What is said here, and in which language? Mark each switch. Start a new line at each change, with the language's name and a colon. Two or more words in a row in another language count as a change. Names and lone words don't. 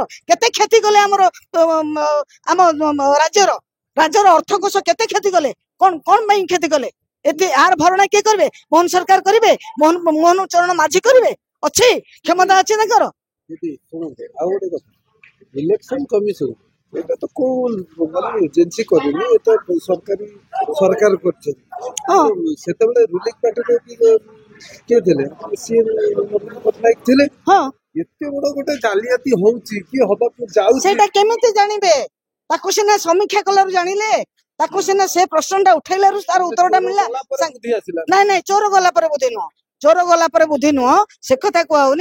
Odia: କେତେ କ୍ଷତି କଲେ ଆମ ରାଜ୍ୟର ଅର୍ଥକୋଷ କେତେ କ୍ଷତି କଲେ? କଣ ପାଇଁ କ୍ଷତି କଲେ? ଏତେ ଆର ଭରଣା କିଏ କରିବେ? ମୋହନ ସରକାର କରିବେ? ମୋହନ ଚରଣ ମାଝୀ କରିବେ? ଅଛି, କ୍ଷମତା ଅଛି ତାଙ୍କର। ଆଉ ଗୋଟେ କଥା,
English: election commission
Bangla: এটা তো কোন মানে এজেন্সি করেনি, এটা সরকার করছে।
Odia: সেତେବେଳେ
English: ruling partyରେ
Odia: କିଏ ଥିଲେ? ସିଏ ନବୀନ ପଟ୍ଟନାୟକ ଥିଲେ। ଏତେ ବଡ ଗୋଟେ ଜାଲିଆତି ହଉଛି କି ହବାକୁ ଯାଉଛି, ସେଇଟା କେମିତି ଜାଣିବେ? ତାକୁ ସିନା ସମୀକ୍ଷା କଲାରୁ ଜାଣିଲେ, ତାକୁ ସିନା ସେ ପ୍ରଶ୍ନଟା ଉଠେଇଲାରୁ ତାର ଉତ୍ତରଟା ମିଳିଲା। ନାଇଁ, ଚୋର ଗଲା ପରେ ବୁଦ୍ଧି ନୁହଁ, ଚୋର ଗଲା ପରେ ବୁଦ୍ଧି ନୁହଁ, ସେ କଥା କୁହାହଉନି।